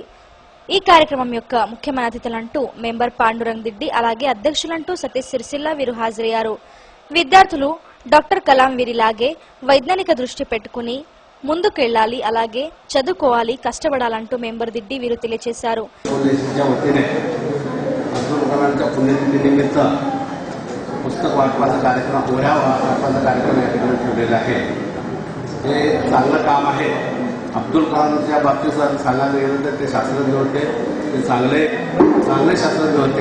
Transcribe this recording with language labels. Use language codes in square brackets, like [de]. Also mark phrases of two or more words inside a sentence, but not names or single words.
[te] ఈ కార్యక్రమం యొక్క ముఖ్యమైన అతిథులంటూ మెంబర్ పాండురంగ్ దిడ్డి అలాగే అధ్యక్షులంటూ సతీష్ సిరిసిల్ల వీరు హాజరయ్యారు. విద్యార్థులు డాక్టర్ కలాం వీరిలాగే వైజ్ఞానిక దృష్టి పెట్టుకుని ముందుకెళ్లాలి, అలాగే చదువుకోవాలి, కష్టపడాలంటూ మెంబర్ దిడ్డి వీరు తెలియజేశారు. [mr] पुस्तक वाटपाचा कार्यक्रम, वह्या वाटपाचा कार्यक्रम या ठिकाणी ठेवलेला आहे. हे चांगलं काम आहे. अब्दुल कलामच्या बाबतीत सांगायला गेलं तर ते शास्त्रज्ञ होते, ते चांगले शास्त्रज्ञ होते.